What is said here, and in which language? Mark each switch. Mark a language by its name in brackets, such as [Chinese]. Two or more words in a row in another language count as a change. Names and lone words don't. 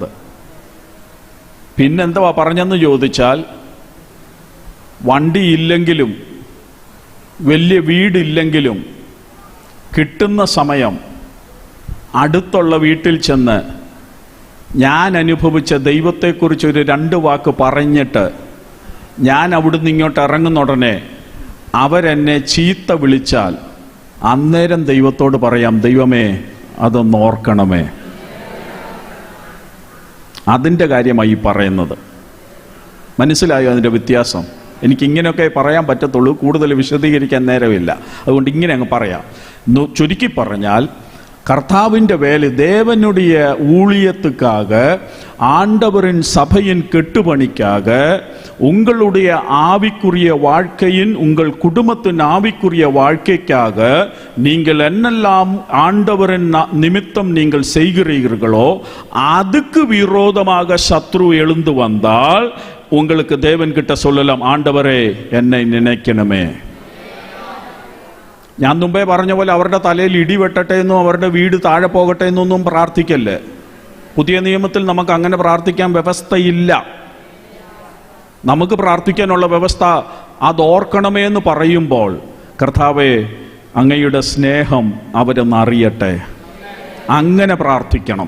[Malayalam] പിന്നെന്തുവാ പറഞ്ഞെന്ന് ചോദിച്ചാൽ, വണ്ടി ഇല്ലെങ്കിലും വലിയ വീടില്ലെങ്കിലും കിട്ടുന്ന സമയം അടുത്തുള്ള വീട്ടിൽ ചെന്ന് ഞാൻ അനുഭവിച്ച ദൈവത്തെക്കുറിച്ചൊരു 2 വാക്ക് പറഞ്ഞിട്ട് ഞാൻ അവിടുന്ന് ഇങ്ങോട്ട് ഇറങ്ങുന്ന ഉടനെ അവരെന്നെ ചീത്ത വിളിച്ചാൽ അന്നേരം ദൈവത്തോട് പറയാം, ദൈവമേ അതൊന്ന് ഓർക്കണമേ. അതിൻ്റെ കാര്യമായി പറയുന്നത്. മനസ്സിലായോ അതിൻ്റെ വ്യത്യാസം? എനിക്കിങ്ങനെയൊക്കെ പറയാൻ പറ്റത്തുള്ളൂ, കൂടുതൽ വിശദീകരിക്കാൻ നേരമില്ല. അതുകൊണ്ട് ഇങ്ങനെ അങ്ങ് പറയാം. ചുരുക്കി പറഞ്ഞാൽ, [Tamil] கர்த்தாவின் வேலை தேவனுடைய ஊழியத்துக்காக ஆண்டவரின் சபையின் கெட்டுப்பணிக்காக உங்களுடைய ஆவிக்குரிய வாழ்க்கையின் உங்கள் குடும்பத்தின் ஆவிக்குரிய வாழ்க்கைக்காக நீங்கள் என்னெல்லாம் ஆண்டவரின் நிமித்தம் நீங்கள் செய்கிறீர்களோ அதுக்கு விரோதமாக சத்ரு எழுந்து வந்தால் உங்களுக்கு தேவன் கிட்ட சொல்லலாம், ஆண்டவரே என்னை நினைக்கணுமே. [Malayalam] ഞാൻ മുമ്പേ പറഞ്ഞ പോലെ അവരുടെ തലയിൽ ഇടി വെട്ടട്ടെ എന്നും അവരുടെ വീട് താഴെ പോകട്ടെ എന്നൊന്നും പ്രാർത്ഥിക്കല്ലേ. പുതിയ നിയമത്തിൽ നമുക്ക് അങ്ങനെ പ്രാർത്ഥിക്കാൻ വ്യവസ്ഥയില്ല. നമുക്ക് പ്രാർത്ഥിക്കാനുള്ള വ്യവസ്ഥ അതോർക്കണമേ എന്ന് പറയുമ്പോൾ, കർത്താവേ അങ്ങയുടെ സ്നേഹം അവരൊന്നറിയട്ടെ, അങ്ങനെ പ്രാർത്ഥിക്കണം.